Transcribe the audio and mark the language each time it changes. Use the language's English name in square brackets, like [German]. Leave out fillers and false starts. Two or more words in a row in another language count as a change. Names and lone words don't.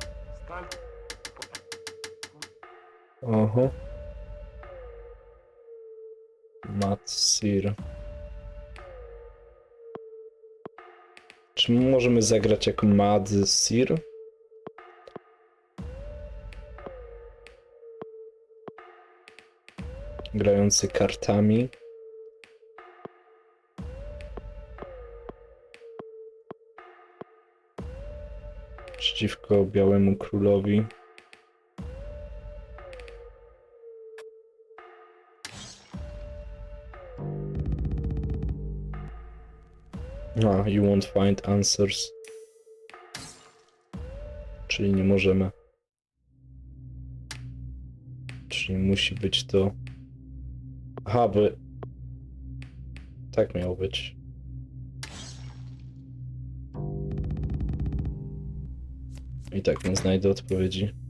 [Polish] Stalt... Oho. Matsir. Czy możemy zagrać jako Madsir? Grający kartami. Przeciwko Białemu Królowi. [English] You won't find answers. [Polish] Czyli nie możemy. Czyli musi być to... Aha, by... Tak miało być. I tak nie znajdę odpowiedzi.